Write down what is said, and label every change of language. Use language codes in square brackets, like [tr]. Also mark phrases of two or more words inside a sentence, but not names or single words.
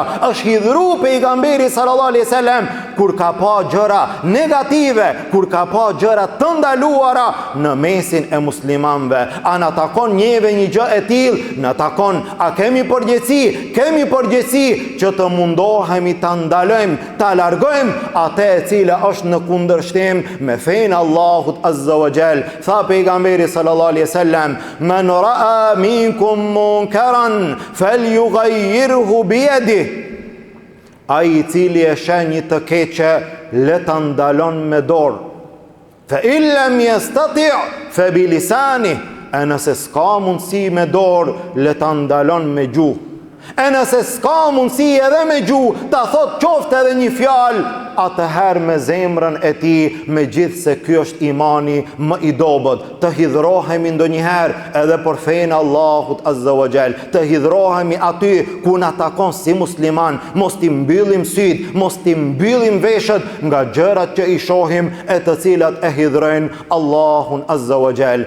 [sq] Është hidhru pejgamberi [ar] صلى الله عليه وسلم [sq] kur ka pa gjëra negative, kur ka pa gjëra të ndaluara në mesin e muslimanëve. A na takon njëve një gjë e tillë? Na takon. A kemi përgjegjësi? Kemi përgjegjësi që të mundohemi ta ndalojmë, ta largojmë atë e cila është në kundërshtim me fenë Allahut [ar] عز وجل. [sq] Tha pejgamberi [ar] صلى الله عليه وسلم, من رأى منكم منكرا فليغيره بيده. [sq] Ai i cili e sheh një të keqe, le ta ndalon me dorë. [ar] فإن لم يستطع فبلسانه. [sq] E nëse s'ka mundësi me dorë, le ta ndalon me gjuhë. E nëse s'ka mundësi edhe me gjuhë, ta thot qoftë edhe një fjalë, atëherë me zemrën e tij, me gjithë se ky është imani më i dobët. Të hidhrohemi ndonjëherë edhe për fenë Allahut [ar] عز وجل, [sq] të hidhrohemi aty ku na takon si musliman, mos t'i mbyllim syt, mos t'i mbyllim veshët nga gjërat që i shohim e të cilat e hidhrojnë Allahun [ar] عز وجل.